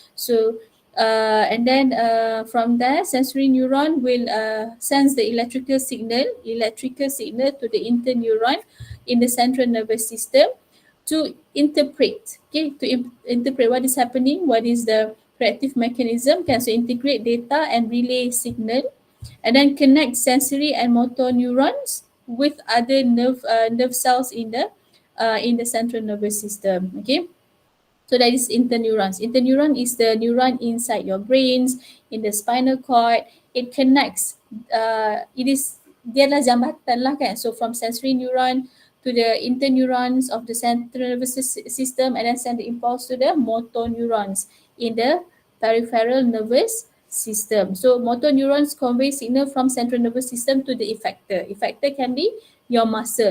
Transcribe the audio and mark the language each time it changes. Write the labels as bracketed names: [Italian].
[English] So and then from there, sensory neuron will sense the electrical signal to the interneuron in the central nervous system to interpret, okay, to interpret what is happening, what is the corrective mechanism, can so integrate data and relay signal, and then connect sensory and motor neurons with other nerve cells in the central nervous system. Okay, so that is interneurons. Interneuron is the neuron inside your brains, in the spinal cord. It connects. [Malay] Dia adalah jambatan lah kan. [English] So from sensory neuron to the interneurons of the central nervous system, and then send the impulse to the motor neurons in the peripheral nervous system. So motor neurons convey signal from central nervous system to the effector. Effector can be your muscle.